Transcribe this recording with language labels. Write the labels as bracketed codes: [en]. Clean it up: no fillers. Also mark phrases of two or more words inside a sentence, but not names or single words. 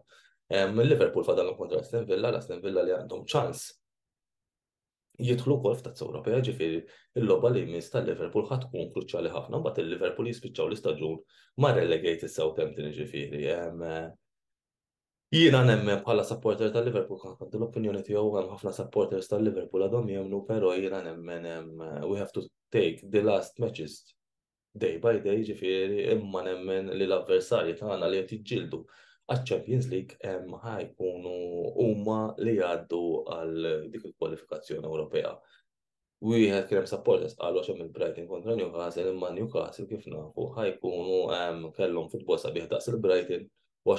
[mt] Liverpool fadalhom kontra Aston Villa, l-Aston Villa li għandhom ċans jidħlu wkoll f'tazza Ewropea, ġifieri il-logħba li jmiss tal-Liverpool ħadd tkun kruċjali ħafna, mbagħad il-Liverpool jispiċċaw l-istaġun ma' relegated Southampton ġifieri. Jiena nemmen bħala supporter tal-Liverpool kont l-opinjoni tiegħu hemm ħafna supporters tal-Liverpool għadhom jemmnu, però jiena nemmen [en] we have to take the last matches day by day [mt] ġifieri imma nemmen li l-avversarji tagħna li qed jiġġieldu għaċ-Champions League ħajkunu huma li jgħaddu għal dik il-kwalifikazzjoni Ewropea. Wieħed kien hemm supporters qalu hemm il-Brighton kontra Newcastle imma Newcastle kif nafu ħajkunu kellhom futbol sabiħ daqs il-Brighton għax